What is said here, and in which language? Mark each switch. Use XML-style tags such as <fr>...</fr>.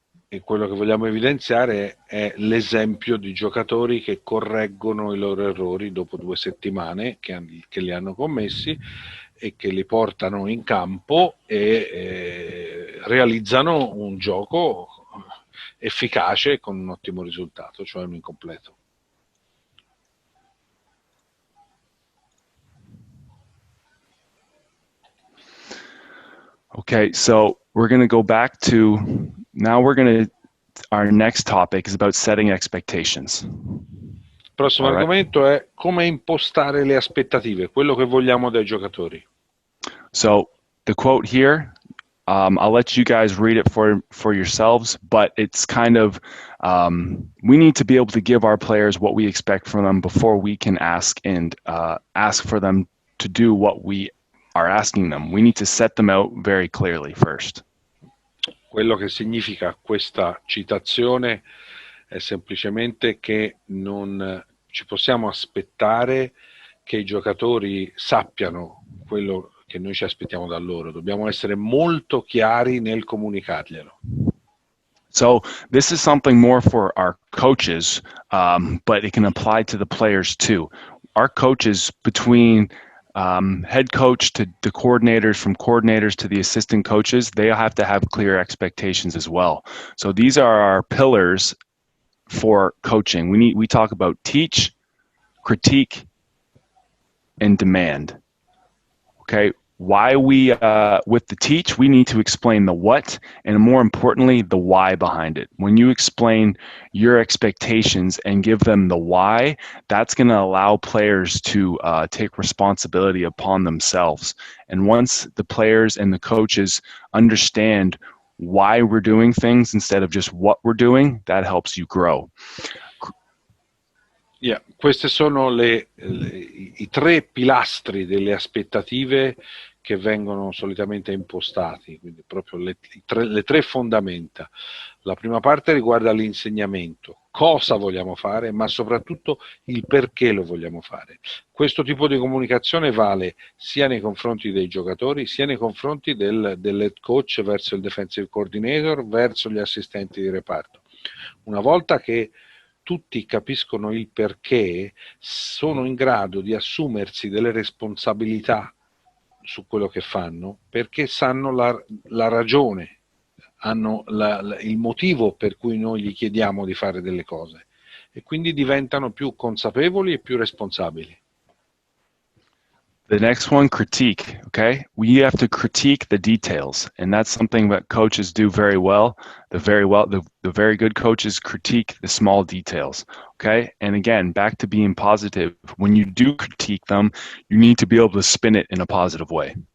<it>E quello che vogliamo evidenziare è l'esempio di giocatori che correggono i loro errori dopo 2 settimane che li hanno commessi e che li portano in campo e realizzano un gioco efficace con un ottimo risultato, cioè un incompleto.</it> <en>Okay, so we're going to go back to, now our next topic is about setting expectations.</en> <it>prossimo argomento è come impostare le aspettative, quello che vogliamo dai giocatori.</it> <en>So the quote here, I'll let you guys read it for yourselves, but it's kind of, we need to be able to give our players what we expect from them before we can ask for them to do what we are asking them. We need to set them out very clearly first.</en> <it>Quello che significa questa citazione è semplicemente che non ci possiamo aspettare che i giocatori sappiano quello che noi ci aspettiamo da loro. Dobbiamo essere molto chiari nel comunicarglielo.</it> <en>So this is something more for our coaches, but it can apply to the players too. Our coaches, between head coach to the coordinators, from coordinators to the assistant coaches, they have to have clear expectations as well. So these are our pillars for coaching. We talk about teach, critique, and demand. Okay, why with the teach, we need to explain the what, and more importantly, the why behind it. When you explain your expectations and give them the why, that's going to allow players to take responsibility upon themselves. And once the players and the coaches understand why we're doing things instead of just what we're doing, that helps you grow.</en> <it>Yeah, questi sono i tre pilastri delle aspettative che vengono solitamente impostati, quindi proprio le tre fondamenta. La prima parte riguarda l'insegnamento, cosa vogliamo fare, ma soprattutto il perché lo vogliamo fare. Questo tipo di comunicazione vale sia nei confronti dei giocatori, sia nei confronti dell'head coach verso il defensive coordinator, verso gli assistenti di reparto. Una volta che tutti capiscono il perché, sono in grado di assumersi delle responsabilità su quello che fanno, perché sanno la ragione, hanno il motivo per cui noi gli chiediamo di fare delle cose, e quindi diventano più consapevoli e più responsabili.</it> <en>The next one, critique, okay? We have to critique the details, and that's something that coaches do very well. The very good coaches critique the small details, okay? And again, back to being positive. When you do critique them, you need to be able to spin it in a positive way.</en>